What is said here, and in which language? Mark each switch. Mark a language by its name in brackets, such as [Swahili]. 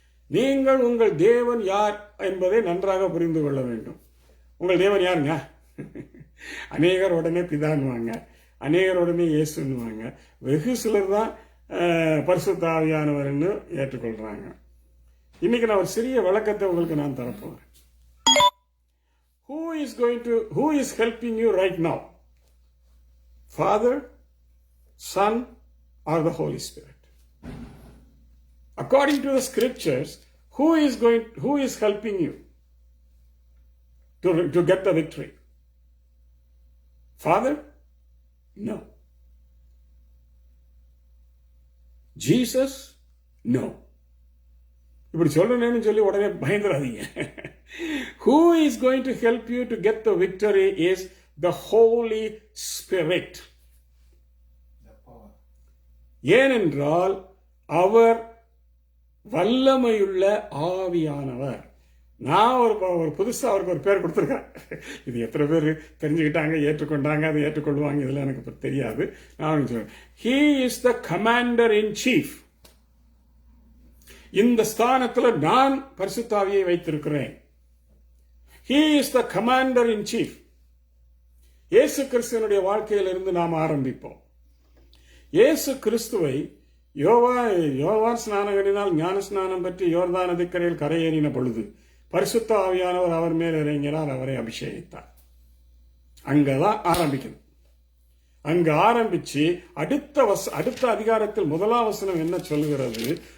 [Tamil] நீங்கள் உங்கள் தேவன் யார் என்பதை நன்றாக புரிந்து கொள்ள வேண்டும். உங்கள் தேவன் யாருங்க? அநேகர் உடனே பிதான்வாங்க, அநேகர் உடனே இயேசுன்னுவாங்க. வெகு சிலர் தான் பரிசுத்த ஆவியானவர்னு ஏற்றுக்கொள்றாங்க. இன்னைக்கு நான் ஒரு சிறிய விளக்கத்தை உங்களுக்கு நான் தரப்போகிறேன். [English] Who is helping you right now? Father, Son, or the Holy Spirit? According to the scriptures, who is helping you to get the victory? Father? No. Jesus? No. [Tamil] இப்படி சொல்றேன்னு சொல்லி உடனே பயந்துடாதீங்க. [English] Who is going to help you to get the victory is the Holy Spirit. [Tamil] ஏனென்றால் அவர் வல்லமையுள்ள ஆவியானவர். நான் ஒரு புதுசா அவருக்கு ஒரு பேர் கொடுத்துருக்கேன். இது எத்தனை பேர் தெரிஞ்சுக்கிட்டாங்க, ஏற்றுக்கொண்டாங்க, அதை ஏற்றுக்கொள்வாங்க, இதெல்லாம் எனக்கு தெரியாது. நான் சொல்றேன், [English] He is the Commander in Chief. [Tamil] இந்த ஸ்தானத்தில் நான் பரிசுத்த ஆவியை வைத்திருக்கிறேன். [English] He is the Commander in Chief. [Tamil] இயேசு கிறிஸ்துவனுடைய வாழ்க்கையிலிருந்து நாம் ஆரம்பிப்போம். இயேசு கிறிஸ்துவை யோவான் ஸ்நானகனினால் ஞான ஸ்நானம் பற்றி யோர்தான் நதிக்கரையில் கரையேறின பொழுது பரிசுத்த ஆவியானவர் அவர் மேல் இறங்கினார், அவரை அபிஷேகித்தார். அங்கதான் ஆரம்பிக்கணும். அங்க ஆரம்பிச்சு அடுத்த அதிகாரத்தில் 1ஆம் வசனம் என்ன சொல்கிறது?